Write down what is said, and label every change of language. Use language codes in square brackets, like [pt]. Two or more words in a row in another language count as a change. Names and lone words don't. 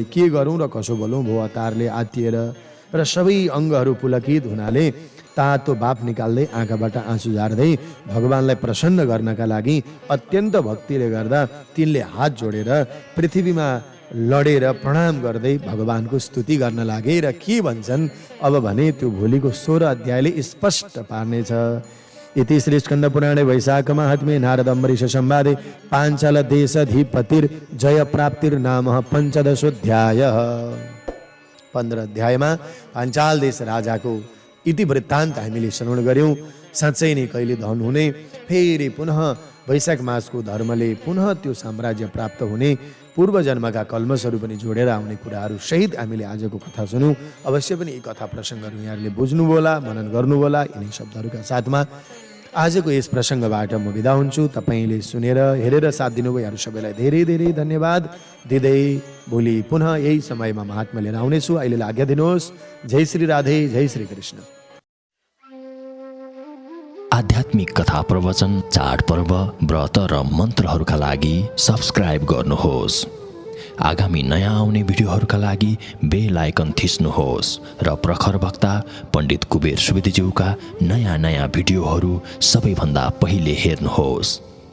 [ne] के गरौँ र कसो बोलौँ भो अतारले आत्तिएर र सबै अङ्गहरू पुलकित हुनाले तातो बाप निकाल्दै आँखाबाट आँसु झार्दै भगवान्लाई प्रसन्न गर्नका लागि अत्यन्त भक्तिले गर्दा तिनले हात जोडेर पृथ्वीमा लडेर प्रणाम गर्दै भगवानको स्तुति गर्न लागे र के भन्छन् अब भने त्यो भोलिको 16 अध्यायले स्पष्ट पार्नेछ। [sa] इति श्री स्कन्द पुराणे वैशाख महात्म्ये नारद अम्बरीश संवादे पाञ्चाल देशाधिपतिर जय प्राप्तिर नाम 15 अध्याय। [ne] 15 अध्यायमा पाञ्चाल देश राजाको इतिवृत्तान्त हामीले श्रवण गर्यौं। साँच्चै नै कहिले धन हुने, फेरि पुनः वैशाख मासको धर्मले पुनः त्यो साम्राज्य प्राप्त हुने, पूर्व जन्मका कल्मसहरू पनि जोडेर आउने कुराहरू सहित हामीले आजको कथा सुन्यौं। अवश्य पनि यी कथा प्रसङ्गहरू यहाँहरूले बुझ्नुहोला, मनन गर्नुहोला। यिनै शब्दहरूका साथमा आजको यस प्रसङ्गबाट म बिदा हुन्छु। तपाईँले सुनेर हेरेर साथ दिनुभयो यहाँहरू सबैलाई धेरै धेरै धन्यवाद दिँदै भोलि पुनः यही समयमा महात्मा लिएर आउनेछु। अहिलेलाई आज्ञा दिनुहोस्। जय श्री राधे, जय श्री कृष्ण। आध्यात्मिक कथा प्रवचन, चाडपर्व, व्रत र मन्त्रहरूका लागि सब्स्क्राइब गर्नुहोस्। आगामी नयाँ आउने भिडियोहरूका लागि [en] bell icon [ne] थिच्नुहोस् र प्रखर वक्ता पण्डित कुबेर सुवेदीज्यूका नयाँ भिडियोहरू सबैभन्दा पहिले हेर्नुहोस्।